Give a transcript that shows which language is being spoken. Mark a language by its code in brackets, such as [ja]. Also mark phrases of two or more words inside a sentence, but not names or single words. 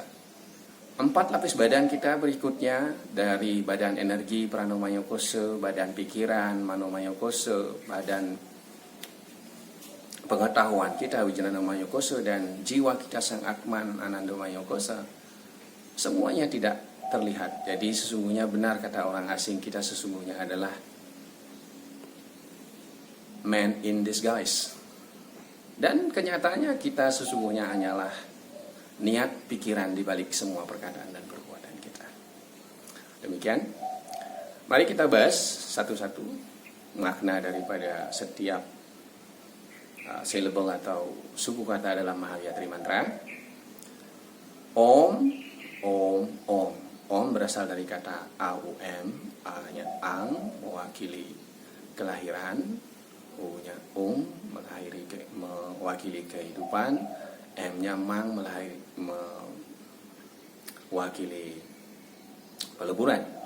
[id] 4 lapis badan kita berikutnya, dari badan energi Pranomaya Kosa, badan pikiran Manomaya Kosa, badan pengetahuan kita Wijnanamaya Kosa, dan jiwa kita Sang Atman Anandamaya Kosa, semuanya tidak terlihat. Jadi sesungguhnya benar kata orang asing, kita sesungguhnya adalah [en] man in disguise. [id] Dan kenyataannya kita sesungguhnya hanyalah niat pikiran di balik semua perkataan dan perbuatan kita. Demikian. Mari kita bahas satu-satu makna daripada setiap syllable atau suku kata dalam Mahagayatri mantra. [sa] ॐ, ॐ, ॐ. [id] Om berasal dari kata AUM, A-nya ang, mewakili kelahiran, U-nya mewakili kehidupan, M-nya mang, mewakili peleburan.